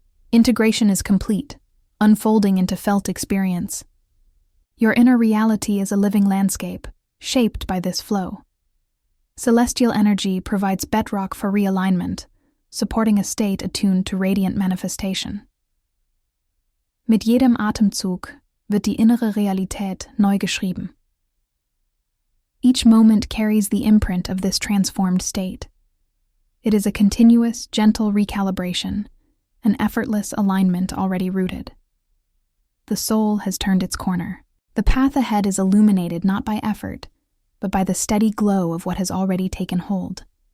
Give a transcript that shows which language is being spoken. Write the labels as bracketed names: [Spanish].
[English] Integration is complete, unfolding into felt experience. Your inner reality is a living landscape, shaped by this flow. Celestial energy provides bedrock for realignment, supporting a state attuned to radiant manifestation. [German] Mit jedem Atemzug wird die innere Realität neu geschrieben. [English] Each moment carries the imprint of this transformed state. It is a continuous, gentle recalibration, an effortless alignment already rooted. The soul has turned its corner. The path ahead is illuminated not by effort, but by the steady glow of what has already taken hold.